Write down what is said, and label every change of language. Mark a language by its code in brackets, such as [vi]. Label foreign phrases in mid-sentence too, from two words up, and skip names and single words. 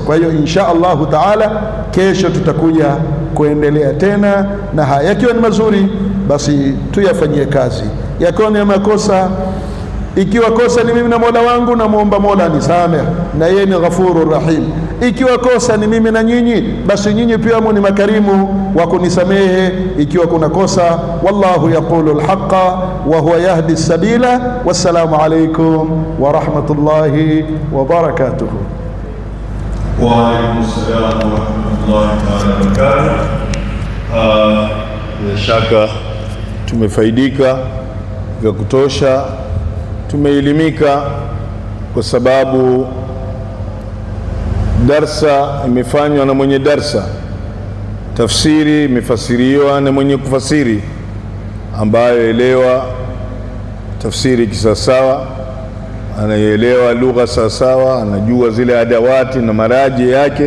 [sw] Kwa hiyo [ar] إن شاء الله تعالى [sw] kesho tutakuja kuendelea tena, na haya yakiwa ni mazuri basi tuyafanyie kazi, yakiwa ni makosa, ikiwa kosa ni mimi na Mola wangu, na muomba Mola anisamehe, na yeye ni [ar] غفور رحيم. [sw] Ikiwa kosa ni mimi na nyinyi, basi nyinyi pia ni makarimu wa kunisamehe ikiwa kuna kosa. [ar] والله يقول الحق وهو يهدي السبيل. والسلام عليكم ورحمة الله وبركاته. وعليكم السلام ورحمة الله وبركاته. [sw] Bila shaka tumefaidika vya kutosha, tumeelimika, kwa sababu darsa imefanywa na mwenye darsa, tafsiri imefasiriwa na mwenye kufasiri, ambaye elewa tafsiri kisawasawa, anaelewa lugha sawasawa, anajua zile adawati na maraji yake.